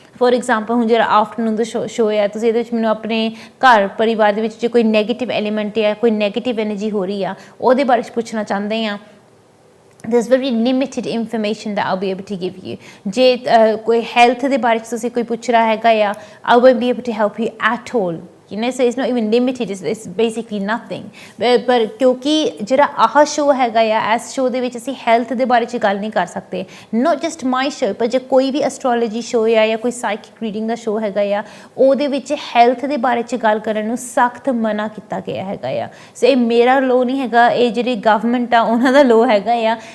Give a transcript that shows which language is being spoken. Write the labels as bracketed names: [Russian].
[Punjabi] For example ਹੁਣ ਜਿਹੜਾ afternoon ਦਾ show ਹੈ, ਤੁਸੀਂ ਇਹਦੇ ਵਿੱਚ ਮੈਨੂੰ ਆਪਣੇ ਘਰ ਪਰਿਵਾਰ ਦੇ ਵਿੱਚ ਜੇ ਕੋਈ ਨੈਗੇਟਿਵ ਐਲੀਮੈਂਟ ਹੈ, ਕੋਈ ਨੈਗੇਟਿਵ ਐਨਰਜੀ ਹੋ ਰਹੀ ਆ, ਉਹਦੇ ਬਾਰੇ 'ਚ ਪੁੱਛਣਾ ਚਾਹੁੰਦੇ ਆ, [English] there's very limited information that I'll be able to give you। [Punjabi] ਜੇ ਕੋਈ ਹੈਲਥ ਦੇ ਬਾਰੇ 'ਚ ਤੁਸੀਂ ਕੋਈ ਪੁੱਛ ਰਿਹਾ ਹੈਗਾ ਆ, [English] I won't be able to help you at all। so it's not even limited, it's basically nothing। [Punjabi] ਪਰ ਕਿਉਂਕਿ ਜਿਹੜਾ ਆਹ ਸ਼ੋ ਹੈਗਾ ਆ, ਇਸ ਸ਼ੋ ਦੇ ਵਿੱਚ ਅਸੀਂ ਹੈਲਥ ਦੇ ਬਾਰੇ 'ਚ ਗੱਲ ਨਹੀਂ ਕਰ ਸਕਦੇ। [English] not just my show, [Punjabi] ਪਰ ਜੇ ਕੋਈ ਵੀ ਐਸਟਰੋਲੋਜੀ ਸ਼ੋ ਆ ਜਾਂ ਕੋਈ ਸਾਈਕਿਕ ਰੀਡਿੰਗ ਦਾ ਸ਼ੋ ਹੈਗਾ ਆ, ਉਹਦੇ ਵਿੱਚ ਹੈਲਥ ਦੇ ਬਾਰੇ 'ਚ ਗੱਲ ਕਰਨ ਨੂੰ ਸਖਤ ਮਨਾ ਕੀਤਾ ਗਿਆ ਹੈਗਾ ਆ। ਸੋ ਇਹ ਮੇਰਾ ਲੋ ਨਹੀਂ ਹੈਗਾ, ਇਹ ਜਿਹੜੀ ਗਵਰਨਮੈਂਟ ਆ ਉਹਨਾਂ ਦਾ ਲੋ ਹੈਗਾ ਆ।